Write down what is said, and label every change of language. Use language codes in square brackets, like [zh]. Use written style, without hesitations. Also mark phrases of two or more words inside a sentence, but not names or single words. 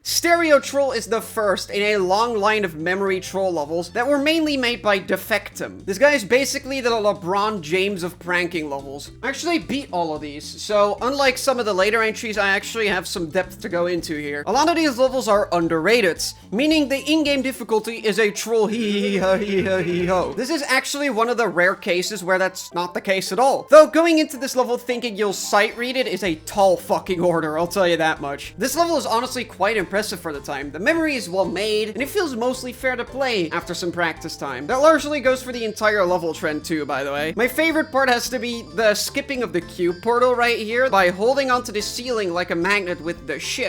[en] Stereo Troll is the first in a long line of memory troll levels that were mainly made by Defectum. This guy is basically the LeBron James of pranking levels. I actually beat all of these, so unlike some of the later entries, I actually have some depth to go into here. A lot of these levels are underrated, meaning the in-game difficulty is a troll hee-hee-ha-hee-ha-hee-ho. This is actually one of the rare cases where that's not the case at all. Though going into this level thinking you'll sight read it is a tall fucking order, I'll tell you that much. This level is honestly quite impressive for the time. The memory is well made, and it feels mostly fair to play after some practice time. That largely goes for the entire level trend too, by the way. My favorite part has to be the skipping of the cube portal right here by holding onto the ceiling like a magnet with the ship.